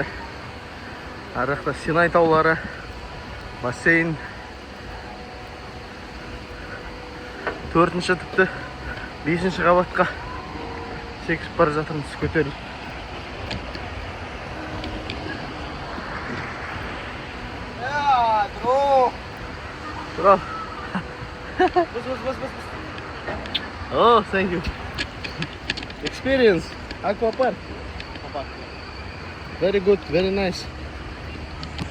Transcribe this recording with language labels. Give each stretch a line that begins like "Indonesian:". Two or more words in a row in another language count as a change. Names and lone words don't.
Kazakh: Ар жақта Синай таулары, бассейн. 4-ші тіпті 5-ші қабатқа секіріп бара жатырмыз, көтеріліп.
English: Bro. Bus. Oh, thank you. Experience, aquapark. Very good, very nice.